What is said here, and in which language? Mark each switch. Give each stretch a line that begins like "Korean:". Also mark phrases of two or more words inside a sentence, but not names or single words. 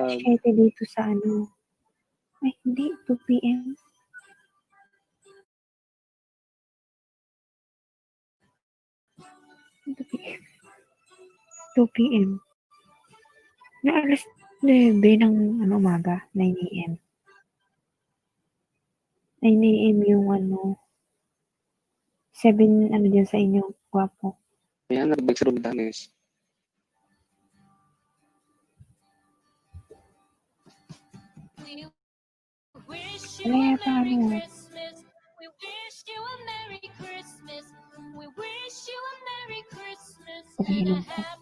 Filipino: 7 dito sa ano. Ay, hindi. 2 p.m. 2 p.m. Na alas 9 ng umaga. 9 a.m. 9 a.m. yung 7 dyan sa inyo, gwapo. Ayan, nagbag sa Danes. Wala yata Pag-inom ko.